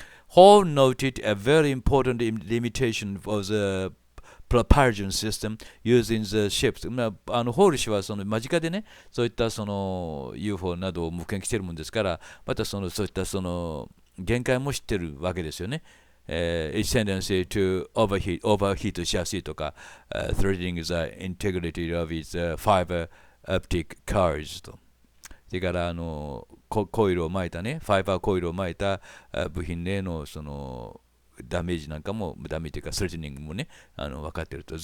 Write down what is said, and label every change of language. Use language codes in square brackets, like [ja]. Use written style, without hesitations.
[en] Hall noted a very important limitation of the propulsion system used in the ships [ja] ホール氏はその間近でねそういったその UFO などを目撃しているものですからまたそういったその限界も知ってるわけですよね。 [en] its tendency to overheat [ja] しやすいとか、 [en] threatening the integrity of its fiber optic cards と。 [ja] それからコイルを巻いたね、ファイバーコイルを巻いた部品へのそのダメージなんかも、ダメージというか、スレッティニングもね、分かっていると。